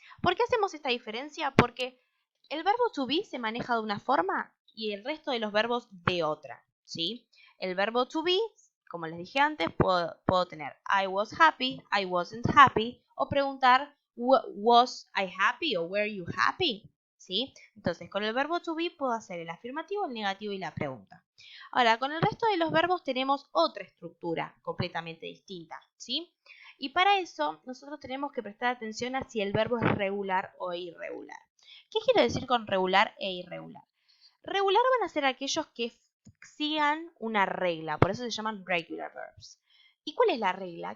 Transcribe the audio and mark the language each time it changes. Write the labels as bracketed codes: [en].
[es] ¿Por qué hacemos esta diferencia? Porque el verbo to be se maneja de una forma y el resto de los verbos de otra, ¿sí? El verbo to be, como les dije antes, puedo tener [en] I was happy, I wasn't happy, [es] o preguntar [en] was I happy [es] o [en] were you happy, [es] ¿sí? Entonces, con el verbo to be puedo hacer el afirmativo, el negativo y la pregunta. Ahora, con el resto de los verbos tenemos otra estructura completamente distinta, ¿sí? Y para eso nosotros tenemos que prestar atención a si el verbo es regular o irregular. ¿Qué quiero decir con regular e irregular? Regular van a ser aquellos que sigan una regla, por eso se llaman regular verbs. ¿Y cuál es la regla?